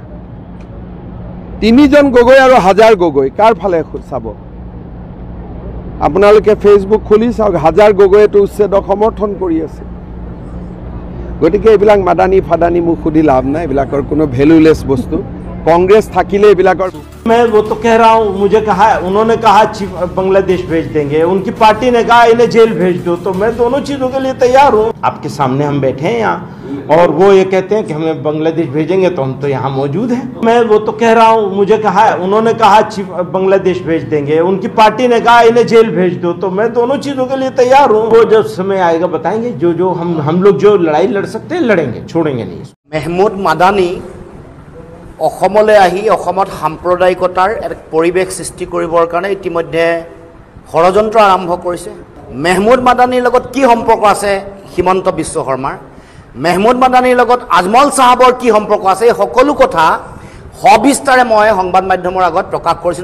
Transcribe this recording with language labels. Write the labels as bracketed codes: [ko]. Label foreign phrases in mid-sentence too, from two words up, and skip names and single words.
[as] 3জন গগৈ আৰু 1000 গগৈ কাৰ ফালে চাব? আপোনালোকে ফেচবুক খুলি চাওক, 1000 গগৈয়েতো উচ্ছেদক সমৰ্থন কৰি আছে। গতিকে এইবিলাক মাদানী ফাদানী মোক সুধি লাভ নাই, এইবিলাকৰ কোনো ভেলুলেছ বস্তু। कांग्रेस থাকিলে এইবিলাকৰ। [hi] मैं वो तो कह रहा हूँ, मुझे कहा, उन्होंने कहा बांग्लादेश भेज देंगे, उनकी पार्टी ने कहा इन्हें जेल भेज दो, तो मैं दोनों चीजों के लिए तैयार हूँ। आपके सामने हम बैठे हैं यहाँ और वो ये कहते हैं कि हमें बांग्लादेश भेजेंगे, तो हम तो यहाँ मौजूद हैं। मैं वो तो कह रहा हूँ, मुझे कहा, उन्होंने कहा बांग्लादेश भेज देंगे, उनकी पार्टी ने कहा इन्हें जेल भेज दो, तो मैं दोनों चीजों के लिए तैयार हूँ। वो जब समय आएगा बताएंगे, जो हम लोग जो लड़ाई लड़ सकते हैं लड़ेंगे, छोड़ेंगे नहीं। [as] মেহমুদ মাদানী অসমলৈ আহি অসমত সাম্প্ৰদায়িকতাৰ এক পৰিৱেশ সৃষ্টি কৰিবৰ কাৰণে ইতিমধ্যে ষড়যন্ত্ৰ আৰম্ভ কৰিছে। মেহমুদ মাদানীৰ লগত কি সম্পৰ্ক আছে হিমন্ত বিশ্ব শৰ্মাৰ, মেহমুদ মাদানীৰ লগত আজমল চাহাবৰ কি সম্পৰ্ক আছে, এই সকলো কথা সবিস্তাৰে মই সংবাদ মাধ্যমৰ আগত প্ৰকাশ কৰিছিলোঁ।